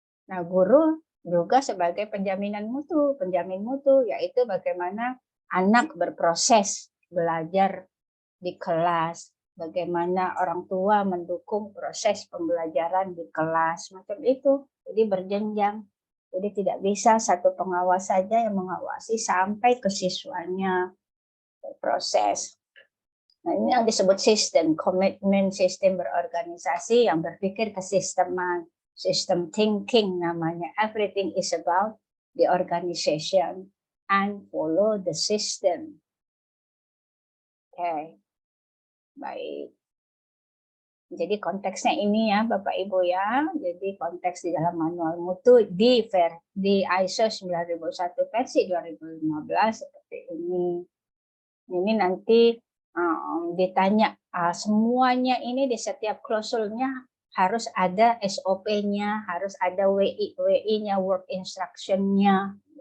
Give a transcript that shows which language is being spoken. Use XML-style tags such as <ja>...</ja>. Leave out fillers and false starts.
<id>Nah, guru juga sebagai penjamin mutu, yaitu bagaimana anak berproses belajar di kelas, bagaimana orang tua mendukung proses pembelajaran di kelas, macam itu. Jadi berjenjang. Jadi tidak bisa satu pengawas saja yang mengawasi sampai ke siswanya proses. Nah, ini yang disebut sistem, komitmen sistem berorganisasi yang berpikir kesisteman, system thinking namanya.</id> <en>Everything is about the organization and follow the system.</en> <id>Oke, baik. Jadi konteksnya ini ya Bapak Ibu ya. Jadi konteks di dalam manual mutu di ISO 9001 versi 2015 seperti ini. Ini nanti ditanya semuanya ini di setiap klausulnya harus ada SOP-nya, harus ada WI-nya, work instruction-nya.</id>